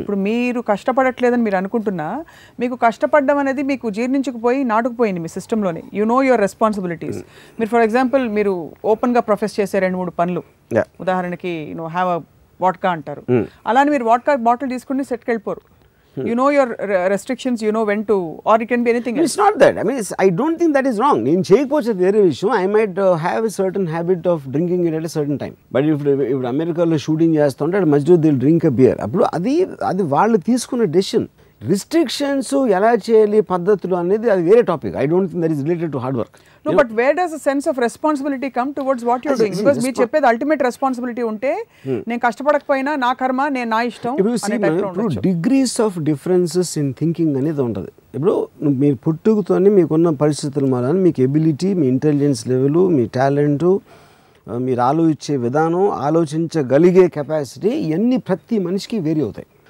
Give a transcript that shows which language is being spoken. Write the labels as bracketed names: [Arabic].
[Telugu] ఇప్పుడు మీరు కష్టపడట్లేదని మీరు అనుకుంటున్నా, మీకు కష్టపడడం అనేది మీకు జీర్ణించుకుపోయి నాటుకుపోయింది మీ సిస్టంలోనే. [English] You know your responsibilities. [Telugu] మీరు ఫర్ ఎగ్జాంపుల్ మీరు ఓపెన్గా ప్రొఫెస్ చేసే 2-3 పనులు, ఉదాహరణకి [English] have a vodka [Telugu] అంటారు. అలానే మీరు వాడ్కా బాటిల్ తీసుకుని సెట్కి వెళ్ళిపోరు. [English] You know your restrictions, you know when to, or it can be anything else. It's not that. I mean, I don't think that is wrong. [Telugu] నేను చేయకపోతే వేరే విషయం. [English] I might have a certain habit of drinking it at a certain time. But if [Telugu] అమెరికాలో shooting చేస్తుంటే అటు మధ్యలో Dil [English] Drink a beer. [Telugu] అప్పుడు అది వాళ్ళు తీసుకున్న డెసిషన్. రిస్ట్రిక్షన్స్ ఎలా చేయాలి పద్ధతులు అనేది అది వేరే topic. [English] I don't think that is related to hard work. No, but where does a sense of responsibility come towards what you're doing? Because [Telugu] మీరు చెప్పేది అల్టిమేట్ రెస్పాన్సిబిలిటీ ఉంటే నేను కష్టపడకపోయినా నా కర్మ, నేను నా ఇష్టం. ఇప్పుడు [English] degrees of differences in thinking [Telugu] అనేది ఉంటుంది. ఇప్పుడు మీరు పుట్టుకతోనే మీకున్న పరిస్థితుల వలన మీకు ఎబిలిటీ, మీ ఇంటెలిజెన్స్ లెవెల్, మీ టాలెంటు, మీరు ఆలోచించే విధానం, ఆలోచించగలిగే కెపాసిటీ ఇవన్నీ ప్రతి మనిషికి వేరీ అవుతాయి.